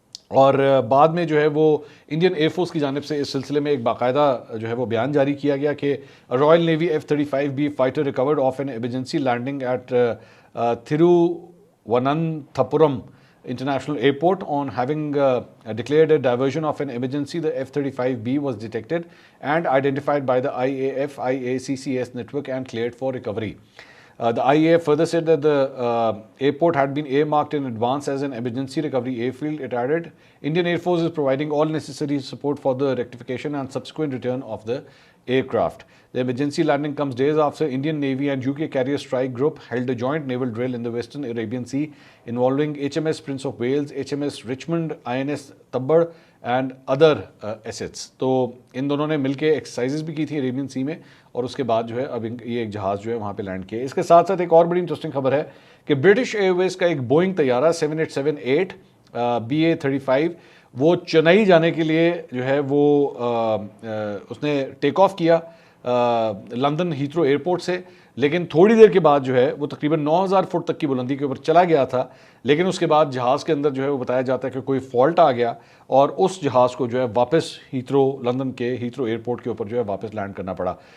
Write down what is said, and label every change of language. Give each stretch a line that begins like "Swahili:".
Urdu: اور بعد میں جو ہے وہ انڈین ایئر فورس کی جانب سے اس سلسلے میں ایک باقاعدہ جو ہے وہ بیان جاری کیا گیا کہ
English: Royal navy F-35B fighter record of an emergency landing at Thiruvananthapuram International Airport on having declared a diversion of an emergency. The F-35B was detected and identified by the IAF-IACCS network and cleared for recovery. The IAF further said that the airport had been earmarked in advance as an emergency recovery airfield. It added, Indian Air Force is providing all necessary support for the rectification and subsequent return of the aircraft. The emergency landing comes days after Indian Navy and UK Carrier Strike Group held a joint naval drill in the Western Arabian Sea involving HMS Prince of Wales, HMS Richmond, INS Tabbar and other assets.
Urdu: تو ان دونوں نے مل کے exercises بھی کی تھی Arabian سی میں، اور اس کے بعد جو ہے اب یہ ایک جہاز جو ہے وہاں پہ لینڈ کیا. اس کے ساتھ ساتھ ایک اور بڑی انٹرسٹنگ خبر ہے کہ برٹش ایئر ویز کا ایک بوئنگ طیارہ 7878 BA-35 وہ چنئی جانے کے لیے جو ہے وہ اس نے ٹیک آف کیا لندن ہیتھرو ایئرپورٹ سے, لیکن تھوڑی دیر کے بعد جو ہے وہ تقریباً 9000 فٹ تک کی بلندی کے اوپر چلا گیا تھا, لیکن اس کے بعد جہاز کے اندر جو ہے وہ بتایا جاتا ہے کہ کوئی فالٹ آ گیا اور اس جہاز کو جو ہے واپس لندن کے ہیتھرو ایئرپورٹ کے اوپر جو ہے واپس لینڈ کرنا پڑا.